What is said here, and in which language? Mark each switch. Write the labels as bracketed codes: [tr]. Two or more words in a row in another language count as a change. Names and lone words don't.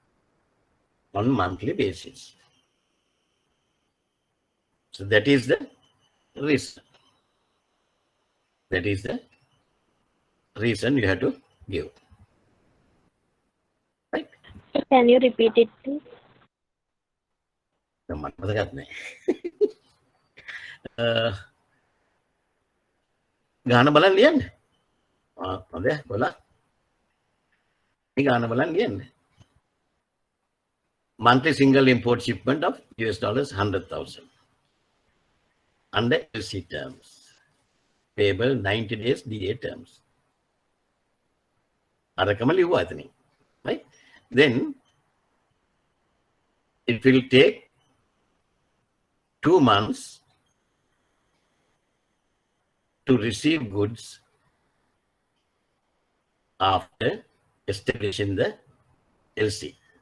[en] So that is the reason. That is the reason you have to give. Right? Can you repeat it, please? [si] ගාන බලන් ලියන්න. හොඳයි බලන්න. මේ ගාන බලන් ලියන්න. [en] Monthly single import shipment of $100,000 under LC terms. Payable 90 days DA terms. [si] අරකම ලිව්වා එතනින්. [en] Right? Then it will take 2 months to receive goods after establishing the LC.